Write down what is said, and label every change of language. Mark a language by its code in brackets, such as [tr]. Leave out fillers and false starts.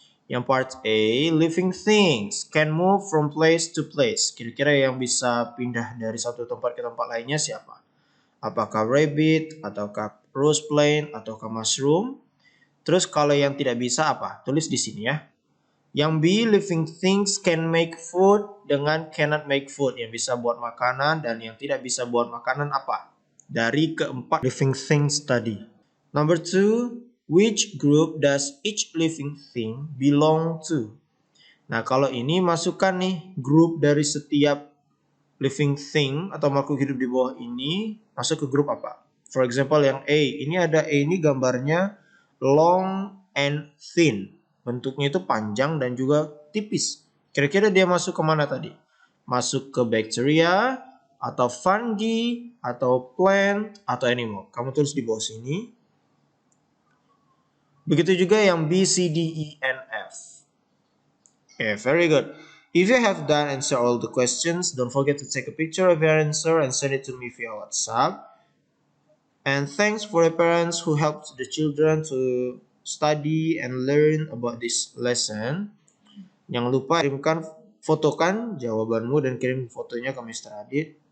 [id] Yang [en] part A, living things can move from place to place. [id] Kira-kira yang bisa pindah dari satu tempat ke tempat lainnya siapa? Apakah rabbit, ataukah rose plant, ataukah mushroom? Terus kalau yang tidak bisa apa? Tulis di sini ya. Yang B, [en] living things can make food [id] dengan [en] cannot make food. [id] Yang bisa buat makanan dan yang tidak bisa buat makanan apa? Dari keempat living things tadi. [en] Number 2, which group does each living thing belong to? [id] Nah, kalau ini masukkan nih grup dari setiap living thing atau makhluk hidup di bawah ini masuk ke grup apa? [en] For example, [id] yang A. Ini ada A, ini gambarnya [en] long and thin. [id] Bentuknya itu panjang dan juga tipis. Kira-kira dia masuk ke mana tadi? Masuk ke bacteria, atau fungi, atau plant, atau animal. Kamu tulis di bawah sini. Begitu juga yang B, C, D, E, and F. [en] Okay, very good. If you have done answer all the questions, don't forget to take a picture of your answer and send it to me via WhatsApp. And thanks for the parents who helped the children to study and learn about this lesson. [id] Jangan lupa fotokan jawabanmu dan kirim fotonya ke Mr. Adit.